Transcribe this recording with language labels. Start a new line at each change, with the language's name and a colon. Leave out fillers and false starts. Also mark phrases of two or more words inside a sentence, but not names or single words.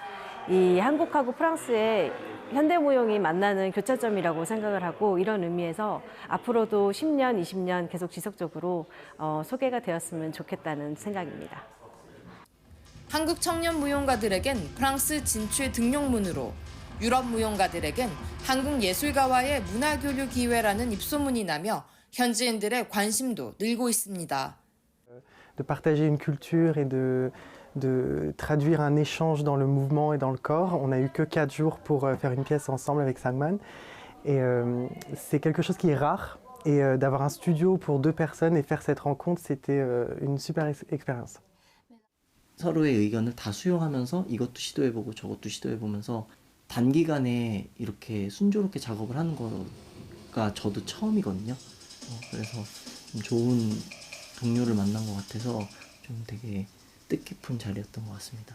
Korean: 이 한국하고 프랑스의 현대무용이 만나는 교차점이라고 생각을 하고 이런 의미에서 앞으로도 10년, 20년 계속 지속적으로 소개가 되었으면 좋겠다는 생각입니다. 한국 청년 무용가들에겐 프랑스 진출 등용문으로 유럽 무용가들에겐 한국 예술가와의 문화교류 기회라는 입소문이 나며 현지인들의 관심도 늘고 있습니다.
French: De partager une culture et de traduire un échange dans le mouvement et dans le corps. On n'a eu que 4 jours pour faire une pièce ensemble avec Sangman. Et c'est quelque chose qui est rare. Et d'avoir un studio pour 2 personnes et faire cette rencontre, c'était une super expérience.
Korean: 서로의 의견을 다 수용하면서 이것도 시도해보고 저것도 시도해보면서 단기간에 이렇게 순조롭게 작업을 하는 거가 저도 처음이거든요. 그래서 좀 좋은 동료를 만난 것 같아서 좀 되게 뜻깊은 자리였던 것 같습니다.